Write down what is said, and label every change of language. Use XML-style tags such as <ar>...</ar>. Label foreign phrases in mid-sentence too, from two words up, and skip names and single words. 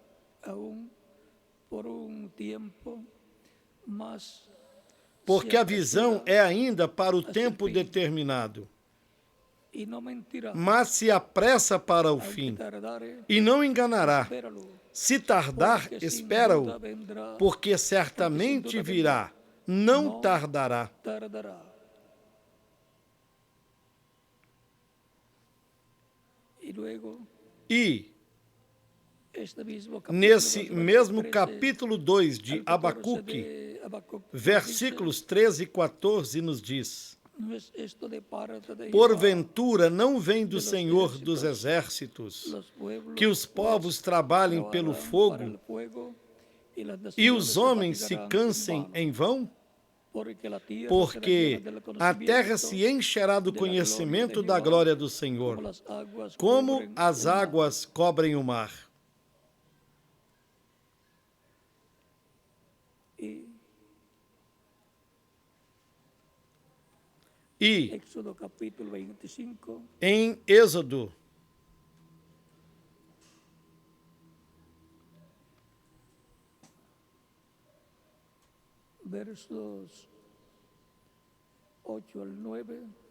<pt>Porque a visão é ainda para o tempo determinado, mas se apressa para o fim, e não enganará. Se tardar, espera-o, porque certamente virá, não tardará.</pt> <es>Y luego,</es> <pt>E</pt> <es>este mismo capítulo,</es> <pt>nesse verso mesmo 13 capítulo 2 de</pt> <es>al 14</es> <pt>Abacuque, de Habacuc, nos versículos 13 e 14, nos diz:</pt> <es>dice, no es esto de parte de Jehová,</es> <pt>porventura não vem do</pt> <es>de los</es> <pt>Senhor dos</pt> <es>ejércitos,</es> <pt>exércitos,</pt> <es>los pueblos</es> <pt>que os povos trabalhem pelo</pt> <es>trabajarán para</es> <pt>fogo</pt> <es>el fuego, y las</es> <pt>e</pt> <es>naciones</es> <pt>os</pt> <es>se</es> <pt>homens se</pt> <es>fatigarán</es> <pt>cansem</pt> <es>vano,</es> <pt>em vão?</pt> <es>porque la tierra será llena</es> <pt>Porque</pt> <es>del</es> <pt>a terra</pt> <es>conocimiento</es> <pt>se encherá do</pt> <es>de la gloria de</es> <pt>conhecimento da</pt> <es>Jehová,</es> <pt>glória do</pt> <es>como</es> <pt>Senhor,</pt> <es>las aguas</es> <pt>como</pt> <es>cubren</es> <pt>as</pt> <es>el mar.</es> <pt>águas cobrem o mar. E</pt> <es>Éxodo capítulo 25,</es> <pt>em Êxodo,</pt> <es>versos 8 al 9,</es>